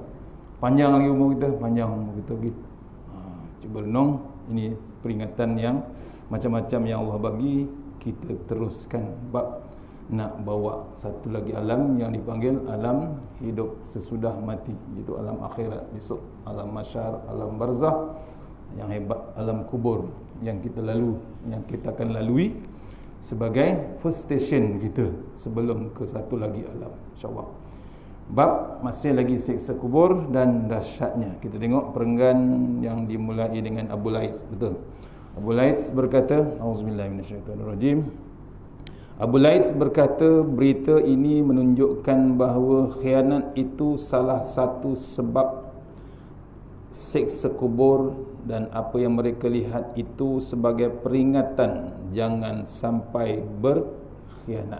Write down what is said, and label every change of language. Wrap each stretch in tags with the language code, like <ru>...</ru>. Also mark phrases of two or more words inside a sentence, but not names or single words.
<ms>Panjang lagi umur kita, panjang umur kita lagi. Cuba renung, ini peringatan yang macam-macam yang Allah bagi, kita teruskan bab nak bawa satu lagi alam yang dipanggil alam hidup sesudah mati, iaitu alam akhirat besok, alam mahsyar, alam barzah, yang hebat alam kubur yang kita akan lalui sebagai</ms> <en>first station</en> <ms>kita sebelum ke satu lagi alam,</ms> <ar>إن شاء الله.</ar> <ms>Bab masih lagi siksa kubur dan dahsyatnya. Kita tengok perenggan yang dimulai dengan Abu Lais, betul? Abu Lais berkata,</ms> <ar>أعوذ بالله من الشيطان الرجيم.</ar> <ms>Abu Lais berkata, berita ini menunjukkan bahawa khianat itu salah satu sebab siksa kubur, dan apa yang mereka lihat itu sebagai peringatan jangan sampai berkhianat.</ms>